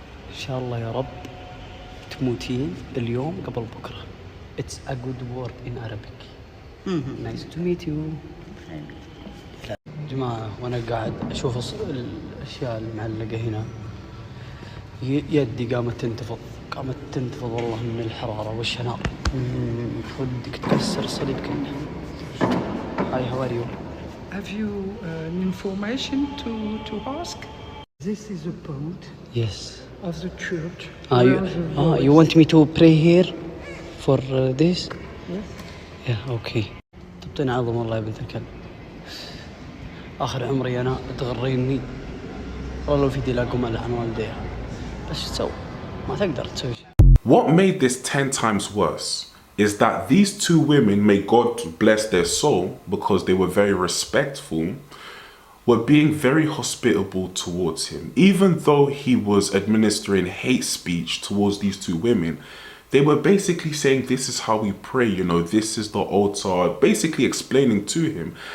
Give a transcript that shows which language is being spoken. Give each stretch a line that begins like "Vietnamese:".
Arabic: إن شاء الله يا رب تموتين اليوم قبل بكرة.
English: It's a good word in Arabic. Nice to meet you.
Arabic: جماعة وأنا قاعد أشوف الأشياء المعلقة هنا، يدي قامت تنتفض والله من الحرارة والشناق. ودك تكسر الصليب كله.
English: Hi, how are you? Have you information to ask? This is a boat. Yes. Of the church. You want me to pray here for this? Yes. Yeah, okay.
Arabic: تبطين عظم والله يا بنت الكلب. آخر عمري أنا تغريني والله لو في دي لاقوم ألعن والديها، بس تسوي ما تقدر تسوي.
English: What made this 10 times worse is that these two women, may God bless their soul because they were very respectful, were being very hospitable towards him. Even though he was administering hate speech towards these two women, they were basically saying, this is how we pray, you know, this is the altar, basically explaining to him.